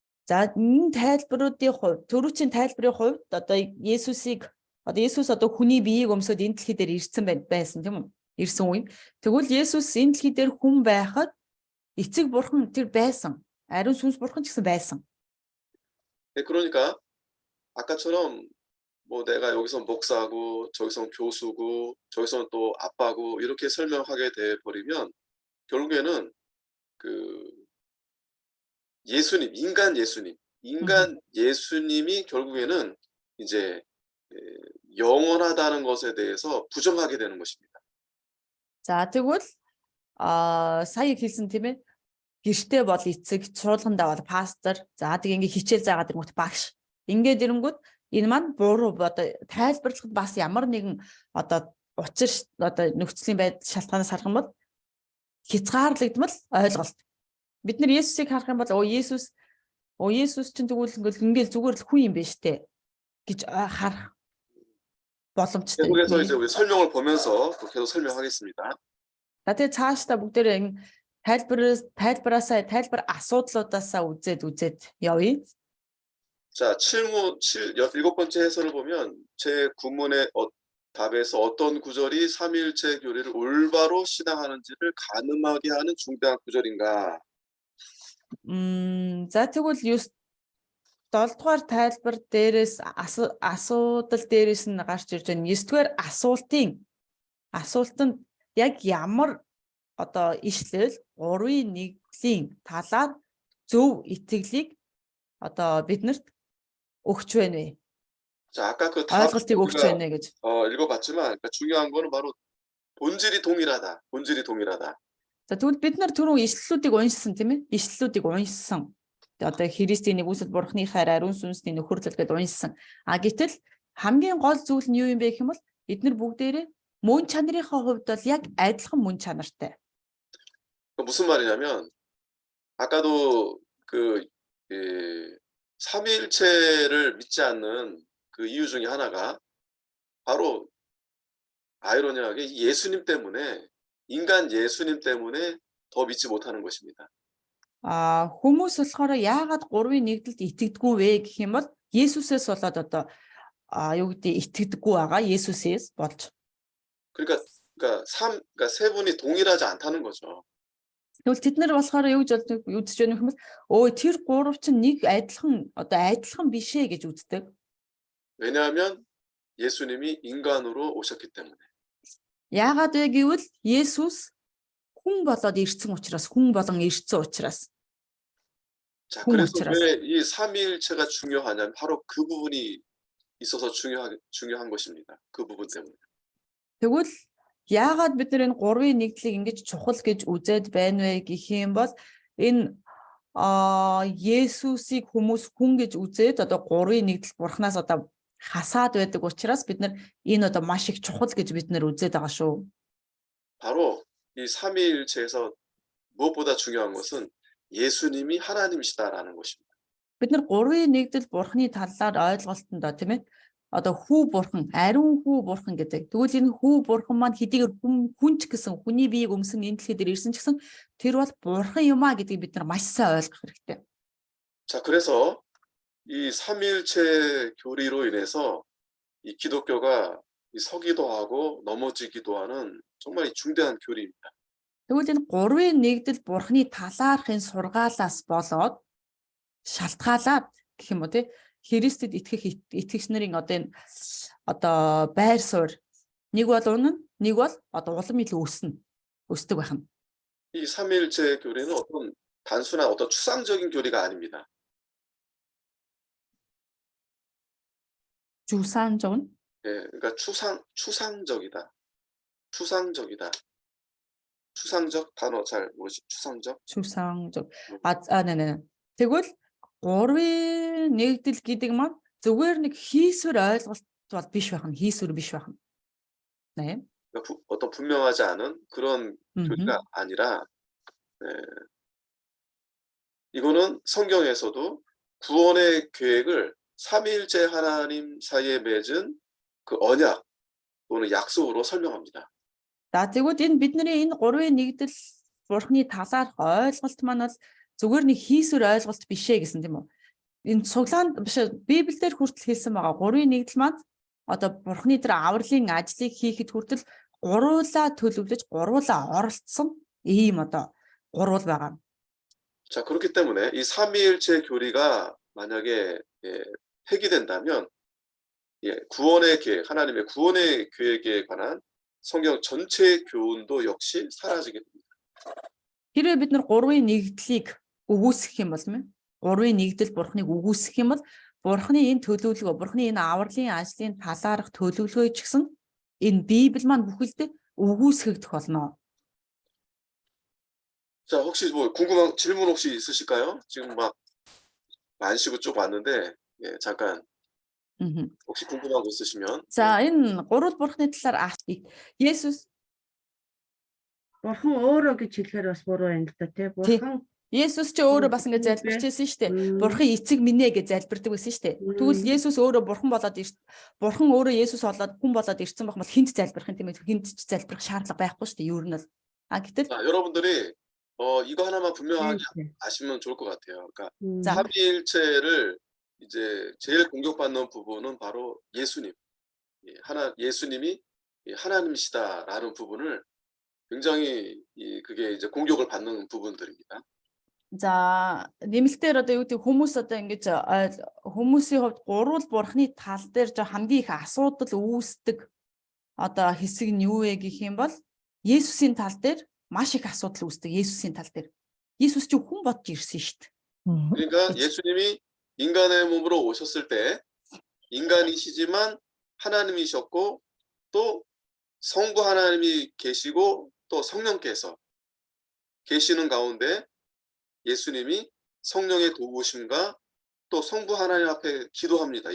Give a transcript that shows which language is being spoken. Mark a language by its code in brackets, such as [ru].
[mn] За энэ тайлбаруудын хувьд төрүүчийн тайлбарын хувьд одоо Есүс одоо хүний биеийг өмсөд энэ дэлхий дээр ирсэн байсан тийм үү? Ирсэн үе. Тэгвэл Есүс энэ дэлхий дээр хүн байхад эцэг бурхан тэр байсан. Ариун сүнс бурхан ч гэсэн байсан. [ko] 그러니까 아까처럼 뭐 내가 여기서 목사고 저기서 교수고 저기서 또 아빠고 이렇게 설명하게 돼 버리면 결국에는 그 예수님, 인간 예수님이 결국에는 이제 영원하다는 것에 대해서 부정하게 되는 것입니다. [mn] За тэгвэл сая хэлсэн тийм ээ. Гэртээ бол эцэг, сургуулгандаа бол пастор, за тэг ингээ хичээл заагаад ирэнгүүт багш. Ингээд ирэнгүүт энэ маань буруу одоо тайлбарлахад бас ямар нэгэн одоо учир одоо нөхцөлийн байдал шалтгаанаас харах юм бол хязгаарлагдмал ойлголт. Бид нар Есүсийг харах юм бол Есүс чинь тэгвэл ингээл зүгээр л хүн юм байна штэ гэж харах боломжтой. [ko] 그래서 이제 우리 설명을 보면서 또 계속 설명하겠습니다. [mn] За тэгээ цаашдаа бүгдээрээ тайлбар асуудлуудаасаа үзээд явъя. [ko] 자, 일곱 번째 해설을 보면 제 구문의 답에서 어떤 구절이 삼위일체 교리를 올바로 신앙하는지를 가늠하게 하는 중대한 구절인가? [mn] За тэгвэл 7 дугаар тайлбар дээрээс асуудал дээрээс нь гарч ирж байна. 9 дугаар асуултанд яг ямар одоо ишлэл 3-1-ийн талаар зөв итгэлийг одоо биднэрт өгч байна вэ? [ko] 자, 아까 그 [mn] ойлголтыг өгч байна гэж. [ko] 읽어봤지만 그러니까 중요한 거는 바로 본질이 동일하다. [mn] За тэгвэл бид нар түрүү ишлэлүүдийг уншсан тийм ээ? Ишлэлүүдийг уншсан. Одоо Христийн нэгүсэл бурхныхаар ариун сүнсний нөхөрлөл гэдээ уншсан. Гэтэл хамгийн гол зүйл нь юу юм бэ гэх юм бол эдгээр бүгдээрээ мөн чанарынхаа хувьд бол яг адилхан мөн чанартай. [ko] 무슨 말이냐면 아까도 그 삼위일체를 믿지 않는 그 이유 중에 하나가 바로 아이러니하게 예수님 때문에 인간 예수님 때문에 더 믿지 못하는 것입니다. [mn] Хүмүүс болохоор яагаад 3-ын нэгдэлд итгэдэггүй вэ гэх юм бол Есүсээс болоод одоо юу гэдэг итгэдэггүй байгаа Есүсээс болж. [ko] 그러니까 세 분이 동일하지 않다는 거죠. [mn] Тэгвэл тэд нар болохоор юу гэж үзэж байна вэ гэвэл тэр гурав чинь нэг адилхан биш ээ гэж үздэг. [ko] 왜냐하면 예수님이 인간으로 오셨기 때문에. [mn] Яагаад вэ гэвэл Есүс хүн болоод ирсэн учраас, хүн болон ирсэн учраас. [ko] 자, 그래서 왜 이 삼위일체가 중요하냐면 바로 그 부분이 있어서 중요한 것입니다. 그 부분 때문에. [mn] Тэгвэл яагаад бид нар энэ 3-ын нэгдлийг ингэж чухал гэж үзээд байна вэ гэх юм бол энэ Есүсийг хүмүүс хүн гэж үзээд одоо 3-ын нэгдэл бурхнаас одоо хасаад байдаг учраас бид нар энэ одоо маш их чухал гэж бид нар үзээд байгаа шүү. [ko] 바로 이 삼위일체에서 무엇보다 중요한 것은 예수님이 하나님이시다라는 것입니다. [mn] Бид нар 3-ын нэгдэл бурхны талаар ойлголтондоо тийм ээ одоо хүү бурхан, ариун хүү бурхан гэдэг. Тэгвэл энэ хүү бурхан маань хэдийгээр хүн ч гэсэн хүний биеийг өмсөн энэ дэлхий дээр ирсэн ч гэсэн тэр бол бурхан юм а гэдгийг бид нар маш сайн ойлгох хэрэгтэй. [ko] 자, 그래서 이 삼위일체 교리로 인해서 이 기독교가 서기도 하고 넘어지기도 하는 정말 중대한 교리입니다. [mn] Тэгвэл энэ 3-ын нэгдэл бурхны талаархын сургаалаас болоод шалтгаалаад гэх юм уу тий Христэд итгэх итгэгч нарын одоо байр суурь нэг бол унана, нэг бол одоо улам илүү өсдөг байна. [ko] 이 삼위일체 교리는 단순한 추상적인 교리가 아닙니다. 주상적? 예, 그러니까 추상적이다. 추상적 단어 잘 모르시 추상적? 추상적. 네네. [mn] тэгвэл 3-ын нэгдэл гэдэг маань зүгээр нэг хийсвэр ойлголт бол биш байна. хийсвэр биш байна. [ko] 네. 어떤 분명하지 않은 그런 교리가 아니라 이거는 성경에서도 구원의 계획을 삼위일체 하나님 사이에 맺은 그 언약 또는 약속으로 설명합니다. [mn] За тэгвэл энэ бидний энэ 3-ын нэгдэл бурхны талаарх ойлголт маань бол зүгээр нэг хийсвэр ойлголт биш ээ гэсэн тийм үү. Энэ цуглаанд биш Библиэлд хүртэл хэлсэн байгаа 3-ын нэгдэл маань одоо бурхны тэр авралын ажлыг хийхэд хүртэл гуруула төлөвлөж гуруула оролцсон ийм одоо гурвал байгаа. [ko] 자, 그렇기 때문에 이 삼위일체 교리가 만약에 폐기된다면 구원의 계획, 하나님의 구원의 계획에 관한 성경 전체 교훈도 역시 사라지게 됩니다. [mn] Хэрвээ бид нар 3-ын нэгдлийг үгүйсгэх юм бол 3-ын нэгдэл бурхныг үгүйсгэх юм бол бурхны энэ төлөвлөгөө, бурхны энэ авралын ажлын талаарх төлөвлөгөө ч гэсэн энэ Библи маань бүхэлдээ үгүйсгэгдэх болно. [ko] 자, 혹시 뭐 궁금한 질문 혹시 있으실까요? 지금 막 많으시고 쭉 왔는데 예, 잠깐 Мгм. 혹시 궁금한 거 있으시면 [mn] За энэ гурвал бурхны талаар Есүс Бурхан өөрөө гэж хэлэхээр бас буруу юм л да тий. Бурхан Есүс ч өөрөө бас ингэ залбирчээсэн шүү дээ. Бурхан эцэг минь ээ гэж залбирдаг байсан шүү дээ. Тэгвэл Есүс өөрөө бурхан болоод бурхан өөрөө Есүс болоод хүн болоод ирсэн байх бол хинт залбирах юм тийм ээ. Хинт ч залбирах шаардлага байхгүй шүү дээ. Юу нь бол. Гэтэл [ko] 자, 여러분들이 이거 하나만 분명하게 아시면 좋을 것 같아요. 그러니까 자. 삼위일체를 이제 제일 공격받는 부분은 바로 예수님. 예수님이 하나님이시다라는 부분을 굉장히 그게 이제 공격을 받는 부분들입니다. [mn] за нэмэлтээр одоо юу гэдэг хүмүүс одоо ингэж хүмүүсийн хувьд гурвал бурхны тал дээр хамгийн их асуудал үүсдэг одоо хэсэг нь юу вэ гэх юм бол Есүсийн тал дээр маш их асуудал үүсдэг. Есүсийн тал дээр Есүс ч хүн бодж ирсэн шүү дээ. [ko] 그러니까 예수님이 인간의 몸으로 오셨을 때 인간이시지만 하나님이셨고 또 성부 하나님이 계시고 또 성령께서 계시는 가운데 예수님이 성령의 도우심과 또 성부 하나님 앞에 기도합니다.